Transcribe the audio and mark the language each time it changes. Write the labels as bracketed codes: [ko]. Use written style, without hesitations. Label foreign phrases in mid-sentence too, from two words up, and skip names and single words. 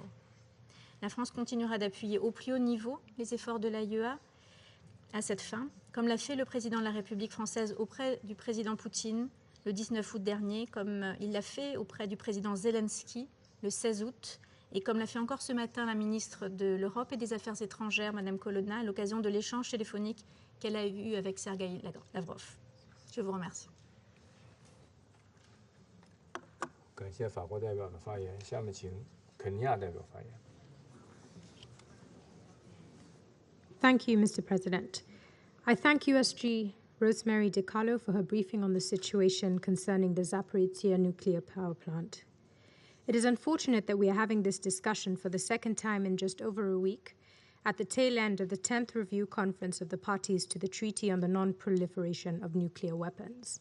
[fr] La France continuera d'appuyer au plus haut niveau les efforts de l'AIEA à cette fin, comme l'a fait le président de la République française auprès du président Poutine le 19 août dernier, comme il l'a fait auprès du président Zelensky le 16 août, et comme l'a fait encore ce matin la ministre de l'Europe et des Affaires étrangères, Mme Colonna, à l'occasion de l'échange téléphonique qu'elle a eu avec Sergueï Lavrov. Je vous remercie. [zh] 感谢法国代表的发言，下面请肯尼亚代表发言。 [en] Thank you, Mr. President. I thank USG Rosemary DiCarlo for her briefing on the situation concerning the Zaporizhzhia nuclear power plant. It is unfortunate that we are having this discussion for the second time in just over a week, at the tail end of the 10th Review Conference of the Parties to the Treaty on the Non-Proliferation of Nuclear Weapons.